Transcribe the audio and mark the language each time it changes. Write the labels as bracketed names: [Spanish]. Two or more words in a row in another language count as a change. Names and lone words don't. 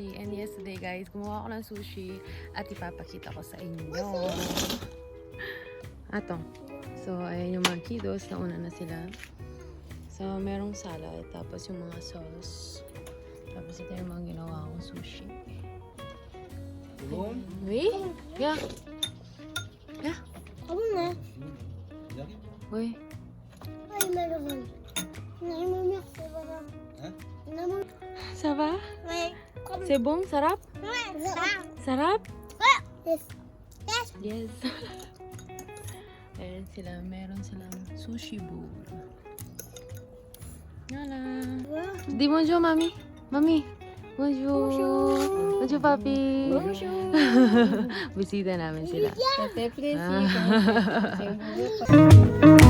[English] yesterday guys, [Filipino] gumawa ako ng sushi at ipapakita ko sa inyo. Atong. So, ayan yung mga kiddos. Nauna na sila. So, merong salad. Tapos yung mga sauce. Tapos ito yung mga ginawa kong sushi. [English] Wait? Yeah. Yeah. [Filipino] Ako na. [English] Wait. [Filipino] Ay, meron. Naimamyak sa baka. Ha? [French] Ça va? Ay, C'est bon? [Filipino] Sarap? sarap. Sarap? [English] Yes. Yes. [Filipino] Yes. Ayan sila. Meron silang sushi bowl. Yala. [French] Dis bonjour, mami. Mami. Bonjour. Bonjour, papi. Bonjour. [Filipino] Bisita namin sila. [French] Ça fait plaisir.